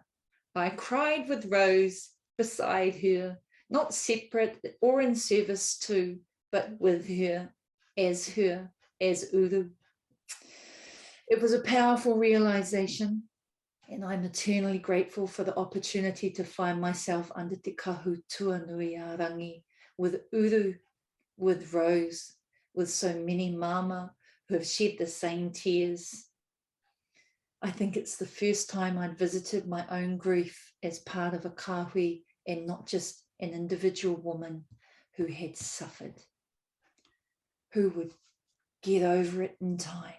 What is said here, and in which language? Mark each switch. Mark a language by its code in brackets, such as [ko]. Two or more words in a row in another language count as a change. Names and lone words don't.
[en] I cried with Rose beside her, not separate or in service to, but with her, as Uru. It was a powerful realization, and I'm eternally grateful for the opportunity to find myself under [mi] te kahu tuanui a rangi [en] with Uru, with Rose, with so many mama who have shed the same tears. I think it's the first time I'd visited my own grief as part of a kahui and not just an individual woman who had suffered, who would get over it in time.